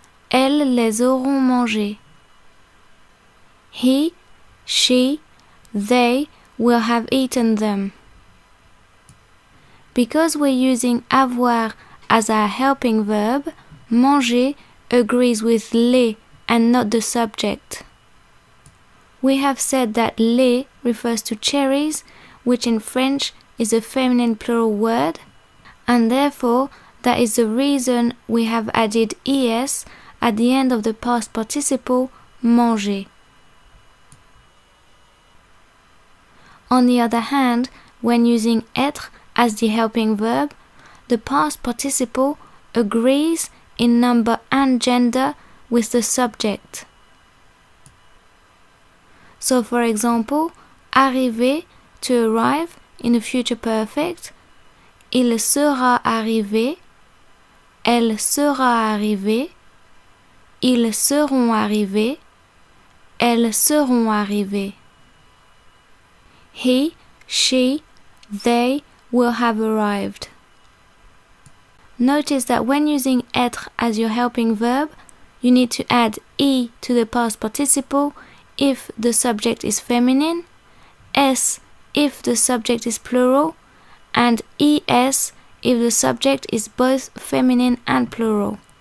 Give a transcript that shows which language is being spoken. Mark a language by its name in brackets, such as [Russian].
[French] Elles les auront mangés. [English] He, she, they will have eaten them. Because we're using avoir as our helping verb, manger agrees with les and not the subject. We have said that les refers to cherries, which in French is a feminine plural word, and therefore that is the reason we have added es at the end of the past participle manger. On the other hand, when using être as the helping verb, the past participle agrees in number and gender with the subject. So for example, [French] arriver, [English] to arrive in the future perfect, [French] il sera arrivé, elle sera arrivée, ils seront arrivés, elles seront arrivées. [English] He, she, they will have arrived. Notice that when using être as your helping verb, you need to add e to the past participle if the subject is feminine, s if the subject is plural, and es if the subject is both feminine and plural.